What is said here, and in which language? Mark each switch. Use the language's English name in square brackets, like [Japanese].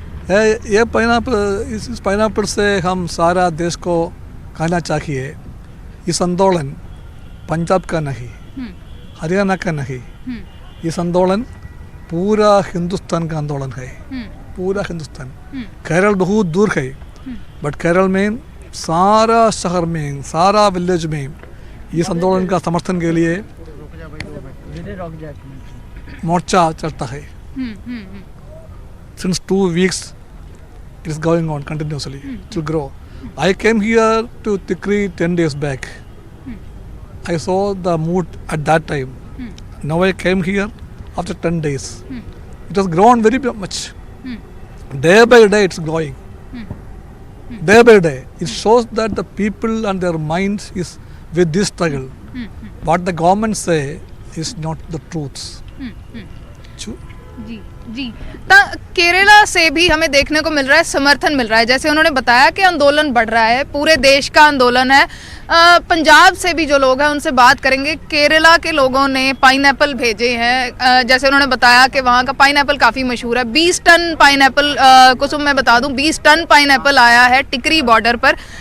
[Hindi] ये पाइनएप्पल, इस पाइनएप्पल से हम सारा देश को कहना चाहिए, इस आंदोलन पंजाब का नहीं, हरियाणा का नहीं, इस आंदोलन पूरा हिंदुस्तान का आंदोलन है। पूरा हिंदुस्तान। केरल बहुत दूर है, बट केरल में सारा शहर में, सारा विलेज में इस आंदोलन का समर्थन के लिए मोर्चा चलता है। [English] Since 2 weeks it is going on continuously to grow. I came here to Tikri 10 days back. I saw the mood at that time. Now I came here after 10 days. It has grown very much. Day by day it's growing. Day by day. It shows that the people and their minds is with this struggle. What the government say is not the truth. [Hindi] जी जी। केरला से भी हमें देखने को मिल रहा है, समर्थन मिल रहा है। जैसे उन्होंने बताया कि आंदोलन बढ़ रहा है, पूरे देश का आंदोलन है। पंजाब से भी जो लोग हैं उनसे बात करेंगे। केरला के लोगों ने पाइनएप्पल भेजे हैं। जैसे उन्होंने बताया कि वहाँ का पाइनएप्पल काफ़ी मशहूर है। 20 टन पाइनएप्पल, कुसुम मैं बता दूँ, 20 टन पाइनएप्पल आया है टिकरी बॉर्डर पर।